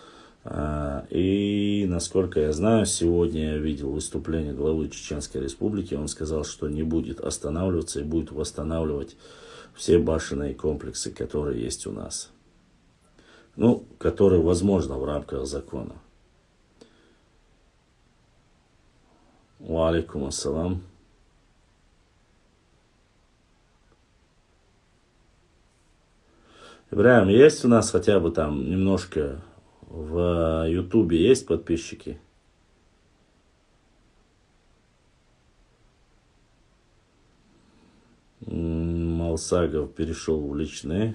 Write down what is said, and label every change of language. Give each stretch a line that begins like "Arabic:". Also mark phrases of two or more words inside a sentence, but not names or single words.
Russian: И, насколько я знаю, сегодня я видел выступление главы Чеченской Республики. Он сказал, что не будет останавливаться и будет восстанавливать все башенные комплексы, которые есть у нас. Ну, которые возможно в рамках закона.
Arabic: وعليكم السلام.
Russian: Ибраим, есть у нас хотя бы там немножко в Ютубе есть подписчики? Малсагов перешел в личные.